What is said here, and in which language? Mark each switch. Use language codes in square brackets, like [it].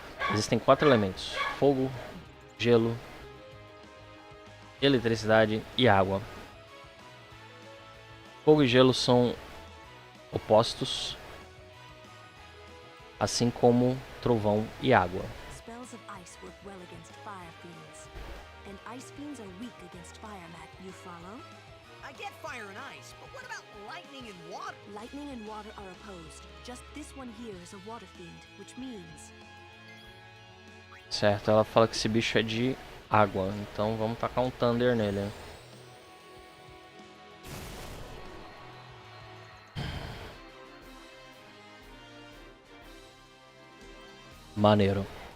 [pt] Existem 4 elementos: fogo, gelo, eletricidade e água. Fogo e gelo são opostos, assim como trovão e água. [en] Spells of ice work well against fire fiends, and ice fiends are weak against fire mat. You follow? I get fire and ice, but what about lightning and water? Lightning and water are opposed. Just this one here is a water fiend, which means... [pt] Certo, ela fala que esse bicho é de água, então vamos tacar um Thunder nele. Maneiro.